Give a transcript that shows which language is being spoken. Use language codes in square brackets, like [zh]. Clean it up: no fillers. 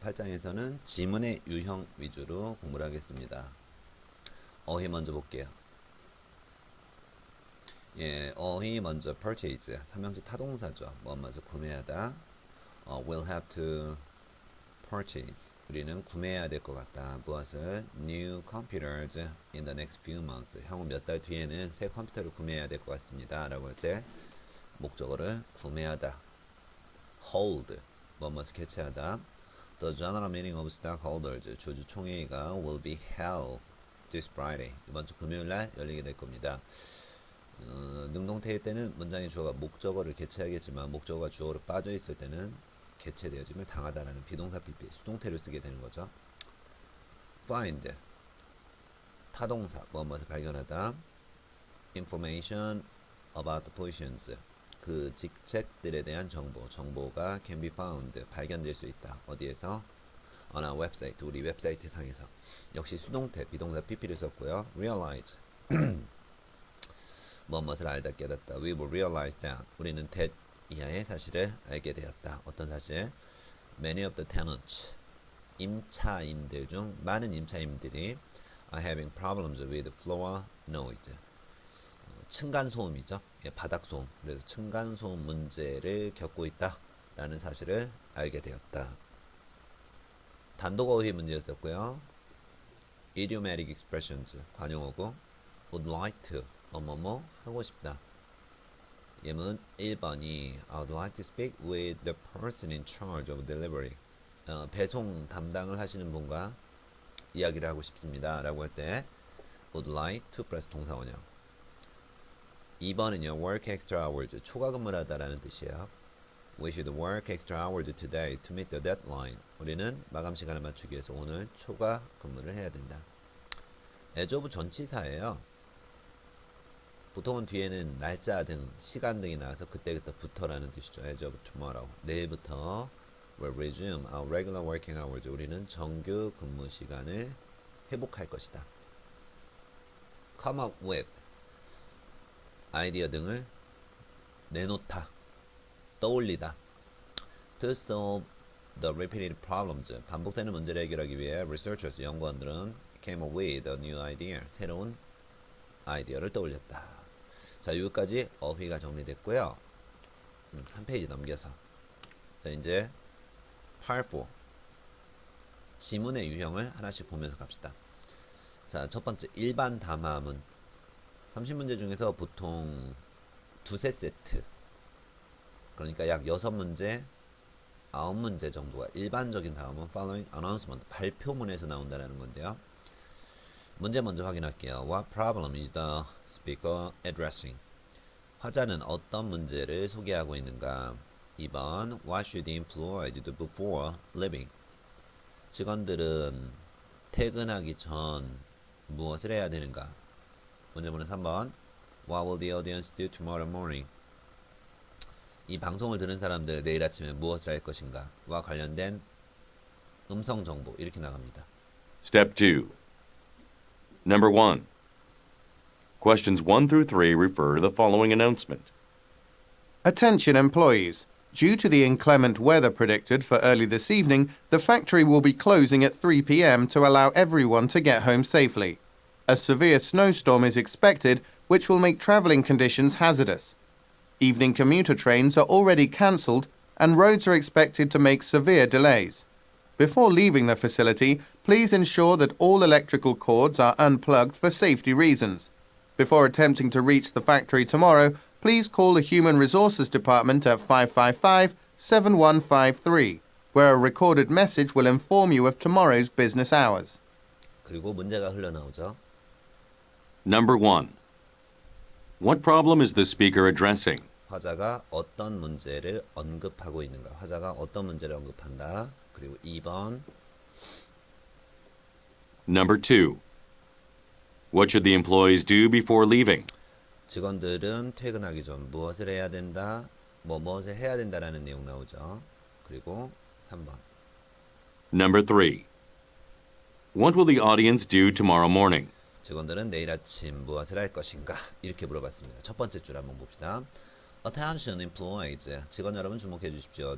[ko] 8장에서는 지문의 유형 위주로 공부를 하겠습니다. 어휘 먼저 볼게요. 예, 어휘 먼저 purchase 삼형시 타동사죠. 뭐뭐서 구매하다. [en] will have to purchase [ko] 우리는 구매해야 될 것 같다. 무엇을? [en] New computers in the next few months. [ko] 향후 몇 달 뒤에는 새 컴퓨터를 구매해야 될 것 같습니다. 라고 할 때 목적어를 구매하다. Hold 뭐뭐을 개최하다. [en] The general meeting of stockholders [ko] 주주 총회가 [en] will be held this Friday. [ko] 이번 주 금요일 날 열리게 될 겁니다. 능동태일 때는 문장의 주어가 목적어를 개최하겠지만 목적어가 주어로 빠져 있을 때는 개체되어짐을 당하다라는 비동사 PP 수동태를 쓰게 되는 거죠. Find 타동사 무엇을 발견하다. [en] Information about the positions [ko] 그 직책들에 대한 정보가 [en] can be found [ko] 발견될 수 있다. 어디에서? [en] On our website [ko] 우리 웹사이트 상에서. 역시 수동태 비동사 PP를 썼고요. Realize 무엇을 알다 깨닫다. [en] We will realize that [ko] 우리는 that 이하의 사실을 알게 되었다. 어떤 사실? [en] Many of the tenants [ko] 임차인들 중 많은 임차인들이 [en] are having problems with floor noise [ko] 층간소음이죠. 바닥소음. 그래서 층간소음 문제를 겪고 있다 라는 사실을 알게 되었다. 단독어휘 문제였었고요. [en] idiomatic expressions [ko] 관용어고 would like to 뭐뭐뭐 하고 싶다. 예문 1번이 [en] I would like to speak with the person in charge of delivery. [ko] 배송 담당을 하시는 분과 이야기를 하고 싶습니다. 라고 할 때 would like to 플러스 동사원형. 2번은요. [en] work extra hours. [ko] 초과 근무를 하다라는 뜻이에요. [en] We should work extra hours today to meet the deadline. [ko] 우리는 마감 시간을 맞추기 위해서 오늘 초과 근무를 해야 된다. as of 전치사예요. 보통은 뒤에는 날짜 등 시간 등이 나와서 그때부터라는 뜻이죠. [en] as of tomorrow. [ko] 내일부터 [en] will resume our regular working hours. [ko] 우리는 정규 근무 시간을 회복할 것이다. come up with 아이디어 등을 내놓다. 떠올리다. [en] to solve the repeated problems. [ko] 반복되는 문제를 해결하기 위해 [en] researchers [ko] 연구원들은 [en] came up with a new idea. [ko] 새로운 아이디어를 떠올렸다. 자, 여기까지 어휘가 정리됐고요. 한 페이지 넘겨서. 자, 이제 8-4 지문의 유형을 하나씩 보면서 갑시다. 자, 첫 번째 일반 담화문 30문제 중에서 보통 두세 세트 그러니까 약 6문제 9문제 정도가 일반적인 다음은 [en] following announcement [ko] 발표문에서 나온다는 건데요. 문제 먼저 확인할게요. [en] What problem is the speaker addressing? [ko] 화자는 어떤 문제를 소개하고 있는가? [en] 2번 What should the employees do before leaving? [ko] 직원들은 퇴근하기 전 무엇을 해야 되는가? 문제문은 3번 [en] What will the audience do tomorrow morning? [ko] 이 방송을 들은 사람들 내일 아침에 무엇을 할 것인가? 와 관련된 음성 정보 이렇게 나갑니다. [en] Step 2. Number 1. Questions 1 through 3 refer to the following announcement. Attention employees. Due to the inclement weather predicted for early this evening, the factory will be closing at 3 p.m. to allow everyone to get home safely. A severe snowstorm is expected, which will make travelling conditions hazardous. Evening commuter trains are already cancelled, and roads are expected to make severe delays. Before leaving the facility, please ensure that all electrical cords are unplugged for safety reasons. Before attempting to reach the factory tomorrow, please call the Human Resources Department at 555-7153, where a recorded message will inform you of tomorrow's business hours. [ko] 그리고 문제가 흘러나오죠. [en] Number 1. What problem is the speaker addressing? [ko] 화자가 어떤 문제를 언급하고 있는가? 화자가 어떤 문제를 언급한다? 그리고 2번 [en] Number 2. What should the employees do before leaving? [ko] 직원들은 퇴근하기 전 무엇을 해야 된다? 무엇을 해야 된다라는 내용 나오죠. 그리고 3번 [en] Number 3. What will the audience do tomorrow morning? [ko] 직원들은 내일 아침 무엇을 할 것인가? 이렇게 물어봤습니다. 첫 번째 줄 한번 봅시다. [en] Attention employees. [ko] 직원 여러분 주목해 주십시오.